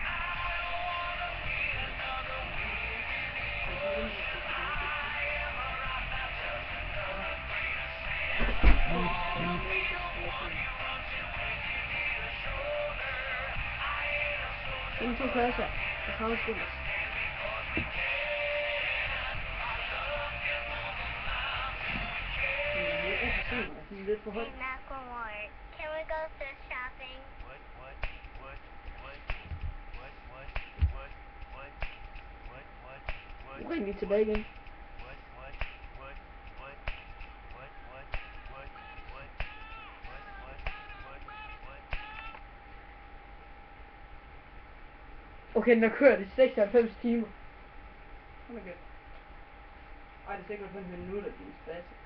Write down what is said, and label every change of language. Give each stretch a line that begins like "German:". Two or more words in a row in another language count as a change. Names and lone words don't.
Danish: En to klasser. Det har også spillet. Lidt for højt.
English: Hey, Macklemore, can we go thrift shopping?
Danish: Ring lige tilbage igen. Okay, den har kørt i 96 timer. Hold da kæft. Ej, det er 96 minutter, det er fast.